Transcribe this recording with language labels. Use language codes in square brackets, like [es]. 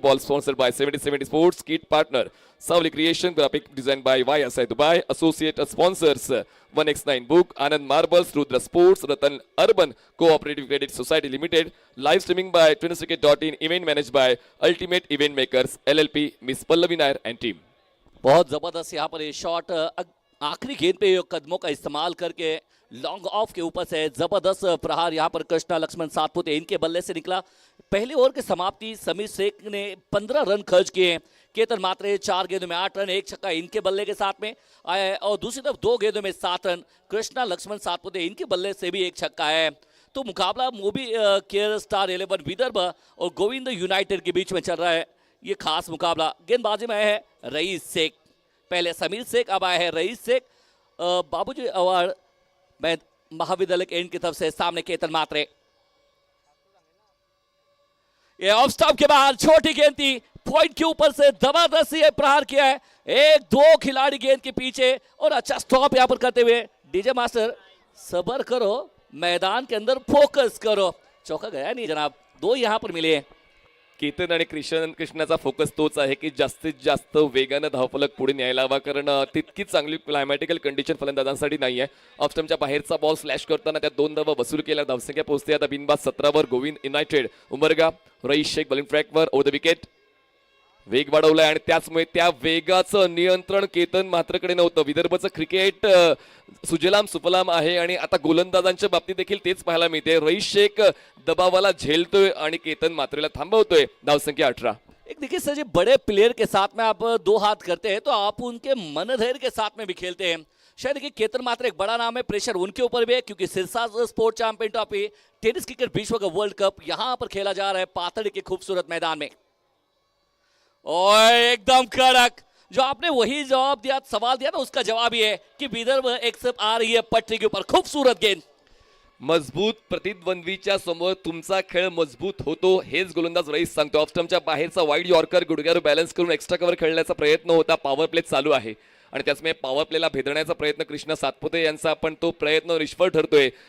[en] Ball sponsored by 7070 Sports. Kit partner Savli Creation. Graphic designed by YSI Dubai. Associate sponsors 1x9 Book, Anand Marbles, Rudra Sports, Ratan Urban Cooperative Credit Society Limited. Live streaming by twinsticket.in. Event managed by Ultimate Event Makers LLP. Miss Pallavi Nair and team. [hi] बहुत जबरदस्त यहाँ पर ये shot आखिरी गेंद पे कदमों का इस्तेमाल करके लॉन्ग ऑफ के ऊपर से जबरदस्त प्रहार यहाँ पर कृष्णा लक्ष्मण सातपुते इनके बल्ले से निकला। पहली ओवर की समाप्ति समीर शेख ने 15 रन खर्च किए, केतन मात्रे 4 गेंदों में 8 रन, एक छक्का इनके बल्ले के साथ में आया है और दूसरी तरफ 2 गेंदों में 7 रन कृष्णा लक्ष्मण सातपुते इनके बल्ले से भी एक छक्का है। तो मुकाबला मोबी केयर स्टार 11 विदर्भ और गोविंद यूनाइटेड के बीच में चल रहा है ये खास मुकाबला। गेंदबाजी में आया है रईस शेख, पहले समीर शेख, अब आया है रईस शेख। बाबूजी अवार्ड मैं महाविद्यालय के एंड की तरफ से सामने केतन मात्रे, ये ऑफ स्टॉप के बाद छोटी गेंद थी, पॉइंट के ऊपर से जबरदस्त ये प्रहार किया है, 1-2 खिलाड़ी गेंद के पीछे और अच्छा स्टॉप यहां पर करते हुए डीजे मास्टर सबर करो, मैदान के अंदर फोकस करो। चौका गया नहीं जनाब, 2 यहां पर मिले। [mr] केतन आणि कृष्णाचा फोकस तोच आहे की जास्तीत जास्त वेगानं धावफलक पुढे न्यायला हवा, कारण तितकी चांगली क्लायमॅटिकल कंडिशन फलंदाजांसाठी नाही आहे. ऑफस्टमच्या बाहेरचा बॉल स्लॅश करताना त्या 2 धावा वसूल केल्या. धावसंख्या पोहोचते आता बिनबाद 17 वर. गोविंद युनायटेड उमरगा, रईस शेख बॉलिंग ट्रॅकवर ओव्हर द विकेट. वेग वाढवलाय आणि त्याचमुळे त्या वेगाचं नियंत्रण केतन मात्रकडे नव्हतं. विदर्भचं क्रिकेट सुजलाम सुफलाम आहे आणि आता गोलंदाजांच्या बाबतीत देखील तेच पाहायला मिळते. रईस शेख दबावाला झेलतोय आणि केतन मात्रेला थांबवतोय. धावसंख्या 18. [hi] एक देखिए सर, जी बड़े प्लेयर के साथ में आप 2 हाथ करते हैं तो आप उनके मनधैर्य के साथ में भी खेलते हैं। शायद देखिए केतन मात्र एक बड़ा नाम है, प्रेशर उनके ऊपर भी है क्योंकि Sirsa sport champion trophy tennis cricket विश्व का वर्ल्ड कप यहाँ पर खेला जा रहा है पाथड़ी के खूबसूरत मैदान में। और एकदम कड़क जो आपने वही जवाब दिया, सवाल दिया ना, उसका जवाब ये है कि विदर्भ एक सब आ रही है पटरी के ऊपर। खूबसूरत गेंद, [mr] मजबूत प्रतिद्वंद्वीच्या समोर तुमचा खेळ मजबूत होतो हेच गोलंदाज रईस सांगतो. ऑफस्टमच्या बाहेरचा वाईड यॉर्कर गुडघ्यावर बॅलन्स करून एक्स्ट्रा कव्हर खेळण्याचा प्रयत्न होता. पॉवर प्ले चालू आहे आणि त्याचमुळे पॉवर प्लेला भेदण्याचा प्रयत्न कृष्णा सातपुते यांचा, पण तो प्रयत्न निष्फळ ठरतोय.